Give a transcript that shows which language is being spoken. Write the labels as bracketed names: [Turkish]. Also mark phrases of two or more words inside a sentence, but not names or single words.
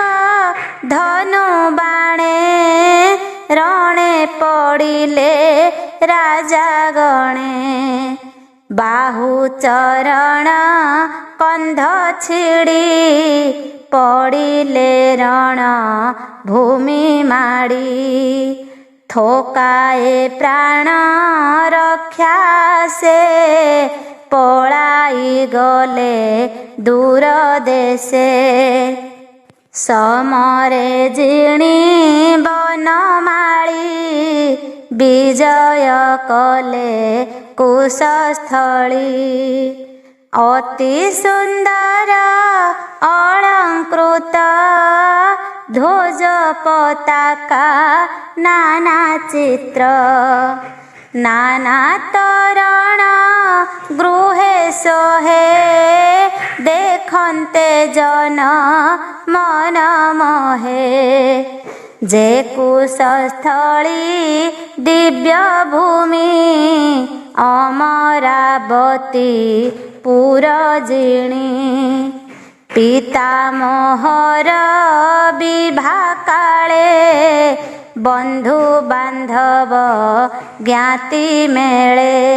[Odia] ଧନୁ ବାଣେ ରଣେ ପଡ଼ିଲେ ରାଜା ଗଣେ ବାହୁ ଚରଣ କନ୍ଧ ଛିଡ଼ି ପଡ଼ିଲେ ରଣ ଭୂମି ମାଡ଼ି ଥୋକାଏ ପ୍ରାଣ ରକ୍ଷା ସେ ପଳାଇ ଗଲେ ଦୂର ଦେଶେ ସମରେ ଜିଣି ବନମାଳୀ ବିଜୟ କଲେ କୁଶସ୍ଥଳୀ ଅତି ସୁନ୍ଦର ଅଳଙ୍କୃତ ଧ୍ୱଜ ପତାକା ନାନା ଚିତ୍ର ନାନା ତୋରଣ ଗୃହେ ସୋହେ ଦେଖନ୍ତେ ଜନ ମନ ମୋହେ ଜେ କୁଶସ୍ଥଳୀ ଦିବ୍ୟ ଭୂମି ଅମରାବତୀ ପୁରଜିଣି ପିତାମହର ବିବାହ କାଳେ ବନ୍ଧୁ ବାନ୍ଧବ ଜ୍ଞାତି ମେଳେ